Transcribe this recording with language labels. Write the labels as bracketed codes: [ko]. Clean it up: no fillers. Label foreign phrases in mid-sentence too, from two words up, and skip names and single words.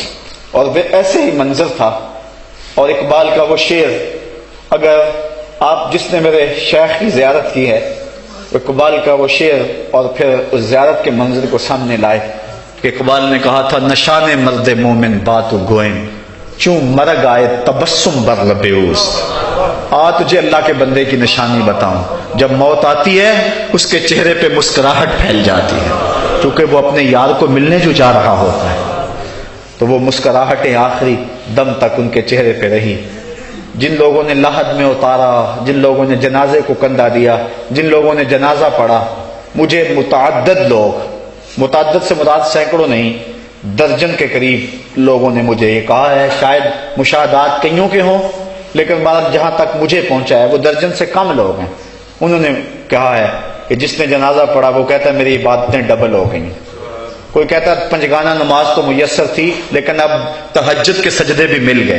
[ur] اور وہ ایسے ہی منظر تھا. اور اقبال کا وہ شعر، اگر آپ جس نے میرے شیخ کی زیارت کی ہے، اقبال کا وہ شعر اور پھر اس زیارت کے منظر کو سامنے لائے کہ اقبال نے کہا تھا [fa] نشان مرد مومن بات و گوئم چوں مرگ آئے تبسم بر لب اوست. [ur] تجھے اللہ کے بندے کی نشانی بتاؤں، جب موت آتی ہے اس کے چہرے پہ مسکراہٹ پھیل جاتی ہے کیونکہ وہ اپنے یار کو ملنے جو جا رہا ہوتا ہے. تو وہ مسکراہٹیں آخری دم تک ان کے چہرے پہ رہی. جن لوگوں نے لحد میں اتارا، جن لوگوں نے جنازے کو کندھا دیا، جن لوگوں نے جنازہ پڑھا، مجھے متعدد لوگ، متعدد سے مراد سینکڑوں نہیں، درجن کے قریب لوگوں نے مجھے یہ کہا ہے، شاید مشاہدات کئیوں کے ہوں، لیکن جہاں تک مجھے پہنچا ہے وہ درجن سے کم لوگ ہیں، انہوں نے کہا ہے کہ جس نے جنازہ پڑھا وہ کہتا ہے میری عبادتیں ڈبل ہو گئیں، کوئی کہتا ہے پنجگانہ نماز تو میسر تھی لیکن اب تہجد کے سجدے بھی مل گئے۔